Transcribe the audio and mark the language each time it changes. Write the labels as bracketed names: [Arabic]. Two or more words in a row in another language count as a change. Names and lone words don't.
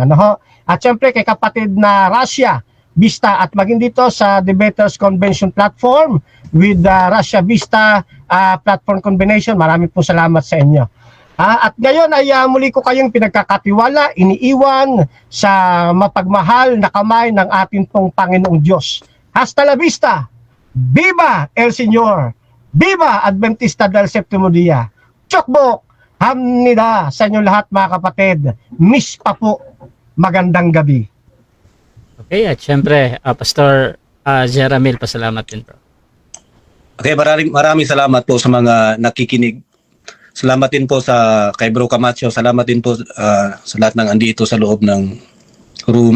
[Filipino] At syempre kay kapatid na Russia Vista, at maging dito sa Debaters Convention platform [English] with Russia Vista platform combination, [Filipino] maraming po salamat sa inyo. At ngayon ay muli ko kayong pinagkakatiwala, iniiwan sa mapagmahal na kamay ng ating pong Panginoong Diyos. [Spanish] Hasta la vista! Viva El Señor! Viva Adventista del Séptimo Día! [Korean] Chokbok! [Filipino] Hamnida sa inyo lahat mga kapatid. Miss pa po. Magandang gabi. Okay, at syempre Pastor Jeramil, pasalamat din, bro. Okay, maraming salamat po sa mga nakikinig. Salamat din po sa kay Bro Camacho. Salamat din po sa lahat ng andito sa loob ng room.